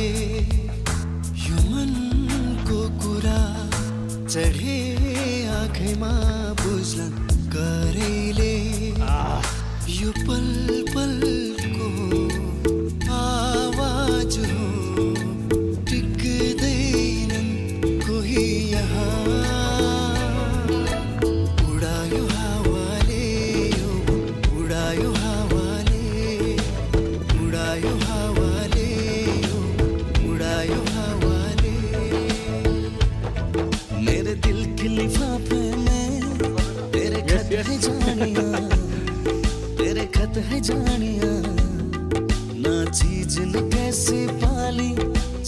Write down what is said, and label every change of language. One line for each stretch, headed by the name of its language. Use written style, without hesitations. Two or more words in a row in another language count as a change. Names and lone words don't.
Nepali: यो मनको कुरा चढे आँखैमा बुझ्न करैले, यो पल पलको आवाज हो टिक्दैनन् कोही यहाँ। उडायो हावाले यो, उडायो हावाले, उडायो हावाले यो, उडायो हावाले।
Hindi: मेरे दिल के लिफाफे में तेरे खत है जानिया, तेरे खत है जानिया। ना चीज न कैसे पाली